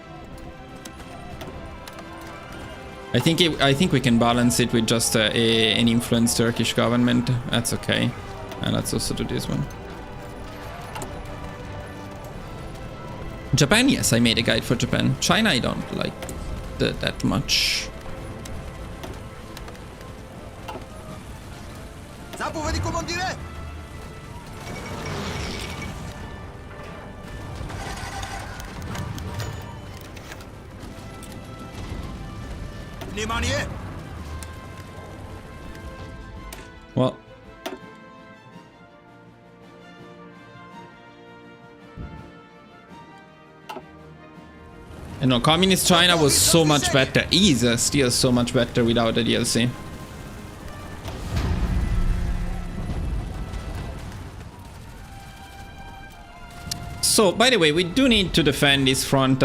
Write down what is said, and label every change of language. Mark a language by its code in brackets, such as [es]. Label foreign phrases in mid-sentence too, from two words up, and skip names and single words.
[en] I think we can balance it with just an influenced Turkish government. That's okay. And let's also do this one. Japan, yes, I made a guide for Japan. China, I don't like that much. [bg] Заповеди, командире! Внимание! [en] Well. You know, Communist China was so much better. Is still so much better without the DLC. So, by the way, we do need to defend this front.